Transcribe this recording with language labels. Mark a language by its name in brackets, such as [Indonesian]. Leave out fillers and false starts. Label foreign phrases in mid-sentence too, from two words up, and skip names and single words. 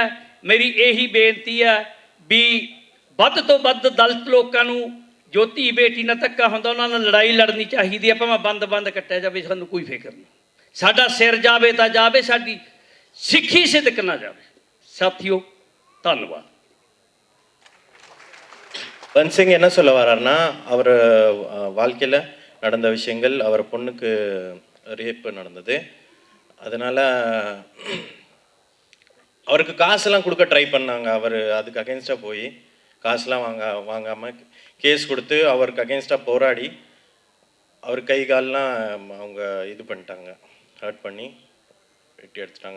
[Punjabi] ਮੇਰੀ ਇਹੀ ਬੇਨਤੀ ਆ ਵੀ ਵੱਧ ਤੋਂ ਵੱਧ ਦਲਿਤ ਲੋਕਾਂ ਨੂੰ ਜੋ ਧੀ ਬੇਟੀ ਨਾਲ ਧੱਕਾ ਹੁੰਦਾ ਉਹਨਾਂ ਨਾਲ ਲੜਾਈ ਲੜਨੀ ਚਾਹੀਦੀ ਆ। ਭਾਵੇਂ ਬੰਦ ਕੱਟਿਆ ਜਾਵੇ, ਸਾਨੂੰ ਕੋਈ ਫਿਕਰ ਨਹੀਂ। ਸਾਡਾ ਸਿਰ ਜਾਵੇ ਤਾਂ ਜਾਵੇ, ਸਾਡੀ ਸਿੱਖੀ ਸਿਦਕ ਨਾ ਜਾਵੇ। ਸਾਥੀਓ, ਧੰਨਵਾਦ। [Tamil] பன் சிங் என்ன சொல்ல வர்றாருன்னா, அவர் வாழ்க்கையில் நடந்த விஷயங்கள், அவர் பொண்ணுக்கு ரேப்பு நடந்தது, அதனால் அவருக்கு காசெல்லாம் கொடுக்க ட்ரை பண்ணாங்க. அவர் அதுக்கு அகென்ஸ்டாக போய் காசுலாம் வாங்காமல் கேஸ் கொடுத்து அவருக்கு அகென்ஸ்டாக போராடி அவர் கை கால்லாம் அவங்க இது பண்ணிட்டாங்க, ஹர்ட் பண்ணி வெட்டி எடுத்துட்டாங்க.